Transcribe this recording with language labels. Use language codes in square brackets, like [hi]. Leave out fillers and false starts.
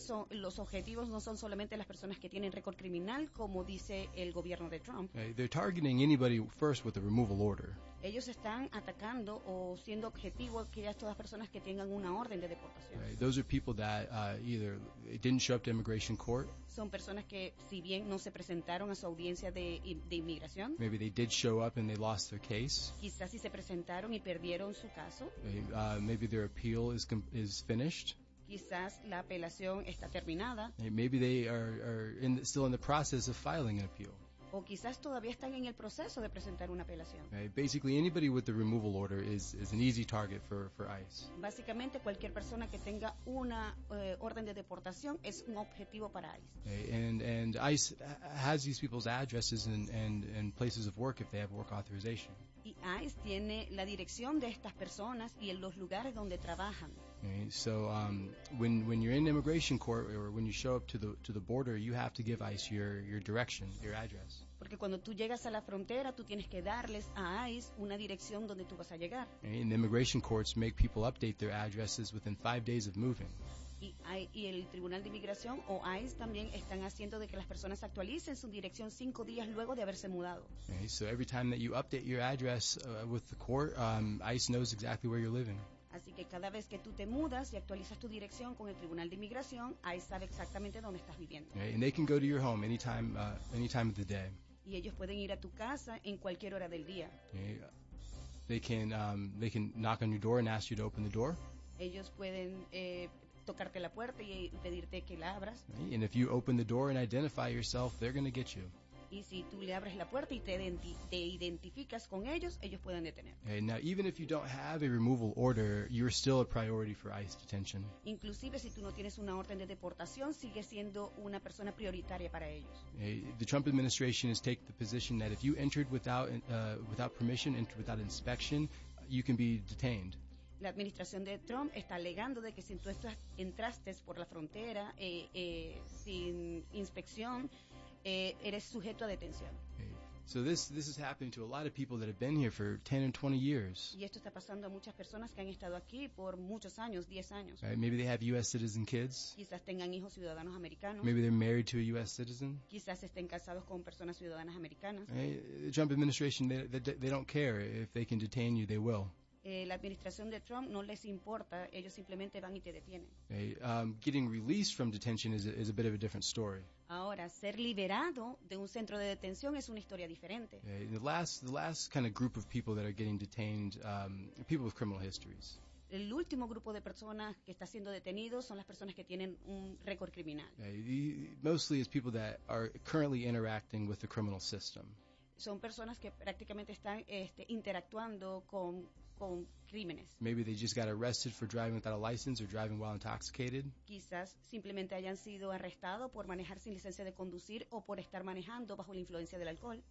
[es] Los objetivos no son solamente las personas que tienen récord criminal, como dice el gobierno de Trump. [en] They're targeting anybody first with a removal order. [es] Ellos están atacando o siendo objetivo a aquellas todas personas que tengan una orden de deportación. [en] Those are people that either didn't show up to immigration court. [es] Son personas que, si bien no se presentaron a su audiencia de inmigración, [en] maybe they did show up and they lost their case. [es] Quizás si se presentaron y perdieron su caso. [en] Maybe their appeal is finished. [es] Quizás la apelación está terminada. [en] Maybe they are still in the process of filing an appeal. [es] O quizás todavía están en el proceso de presentar una apelación. [en] Basically, anybody with the removal order is an easy target for ICE. [es] Básicamente, cualquier persona que tenga una orden de deportación es un objetivo para ICE. [en] And ICE has these people's addresses and places of work if they have work authorization. [es] Y ICE tiene la dirección de estas personas y en los lugares donde trabajan. [en] Okay, so when you're in immigration court or when you show up to the border, you have to give ICE your direction, your address. [es] Porque cuando tú llegas a la frontera, tú tienes que darles a ICE una dirección donde tú vas a llegar. [en] Okay, and immigration courts make people update their addresses within 5 days of moving. [es] Y el Tribunal de Inmigración o ICE también están haciendo de que las personas actualicen su dirección 5 días luego de haberse mudado. [en] Okay, so every time that you update your address with the court, ICE knows exactly where you're living. [es] Así que cada vez que tú te mudas y actualizas tu dirección con el Tribunal de Inmigración, ICE sabe exactamente dónde estás viviendo. [en] Okay, and they can go to your home anytime of the day. [es] Y ellos pueden ir a tu casa en cualquier hora del día. [en] Okay, they can knock on your door and ask you to open the door. [es] Ellos pueden tocarte la puerta y pedirte que la abras. [en] Right, and if you open the door and identify yourself, they're going to get you. [es] Y si tú le abres la puerta y te identificas con ellos, ellos pueden detenerte. [en] Okay, now, even if you don't have a removal order, you're still a priority for ICE detention. [es] Inclusive si tú no tienes una orden de deportación, sigue siendo una persona prioritaria para ellos. [en] Okay, the Trump administration has taken the position that if you entered without permission, entered without inspection, you can be detained. [es] La administración de Trump está alegando de que si tú entraste por la frontera sin inspección, eres sujeto a detención. [en] Okay. So this is happening to a lot of people that have been here for 10 and 20 years. [es] Y esto está pasando a muchas personas que han estado aquí por muchos años, 10 años. [en] Right, maybe they have U.S. citizen kids. [es] Quizás tengan hijos ciudadanos americanos. [en] Maybe they're married to a U.S. citizen. [es] Quizás estén casados con personas ciudadanas americanas. [en] Right, the Trump administration, they don't care. If they can detain you, they will. [es] La administración de Trump no les importa, ellos simplemente van y te detienen. [en] Okay, getting released from detention is a bit of a different story. [es] Ahora, ser liberado de un centro de detención es una historia diferente. [en] Okay, the last kind of group of people that are getting detained, people with criminal histories. [es] El último grupo de personas que está siendo detenido son las personas que tienen un récord criminal. [en] Okay, mostly it's people that are currently interacting with the criminal system. [es] Son personas que prácticamente están interactuando con crímenes. [en] Maybe they just got arrested for driving without a license or driving while intoxicated. [es] Quizás simplemente hayan sido arrestados por manejar sin licencia de conducir o por estar manejando bajo la influencia del alcohol.